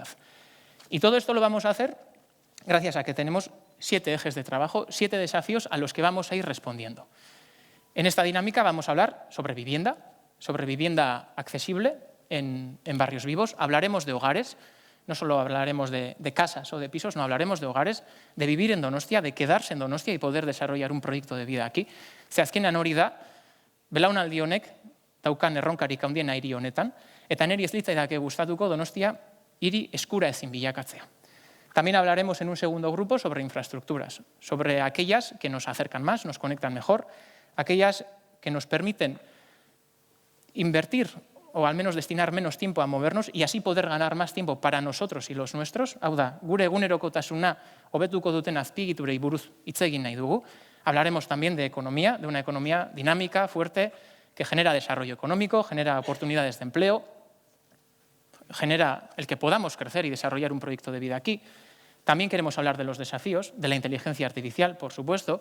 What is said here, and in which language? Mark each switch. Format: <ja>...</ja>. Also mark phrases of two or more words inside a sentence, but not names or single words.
<es>Y todo esto lo vamos a hacer gracias a que tenemos 7 ejes de trabajo, 7 desafíos a los que vamos a ir respondiendo. En esta dinámica vamos a hablar sobre vivienda accesible en barrios vivos. Hablaremos de hogares, no solo hablaremos de casas o de pisos, no, hablaremos de hogares, de vivir en Donostia, de quedarse en Donostia y poder desarrollar un proyecto de vida aquí.</es> <eu>Ze azkenean hori da, belaunaldi honek daukan erronkarik handiena hiri honetan, eta niri ez litzaidake gustatuko Donostia hiri eskura ezin bilakatzea.</eu> <es>También hablaremos en un segundo grupo sobre infraestructuras, sobre aquellas que nos acercan más, nos conectan mejor, aquellas que nos permiten invertir o al menos destinar menos tiempo a movernos y así poder ganar más tiempo para nosotros y los nuestros.</es> <eu>Hau da, gure egunerokotasuna hobetuko duten azpiegiturei buruz hitz egin nahi dugu.</eu> <es>Hablaremos también de economía, de una economía dinámica, fuerte, que genera desarrollo económico, genera oportunidades de empleo, genera el que podamos crecer y desarrollar un proyecto de vida aquí. También queremos hablar de los desafíos, de la inteligencia artificial, por supuesto.</es>